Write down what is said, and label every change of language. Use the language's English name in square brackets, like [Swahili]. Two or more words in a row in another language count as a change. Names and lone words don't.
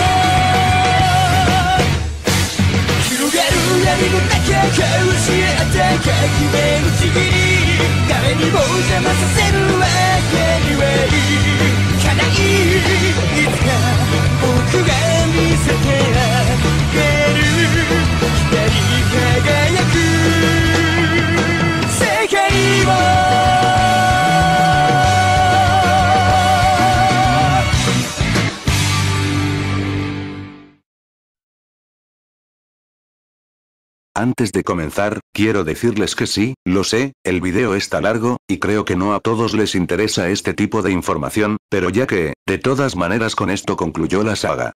[Japanese] 広がる闇の中交わし合った革命のちぎり誰にも邪魔させるわけにはいかないいつか僕が見せてあげる光り輝く世界を [Spanish] Antes de comenzar, quiero decirles que sí, lo sé, el video está largo, y creo que no a todos les interesa este tipo de información, pero ya que, de todas maneras con esto concluyó la saga.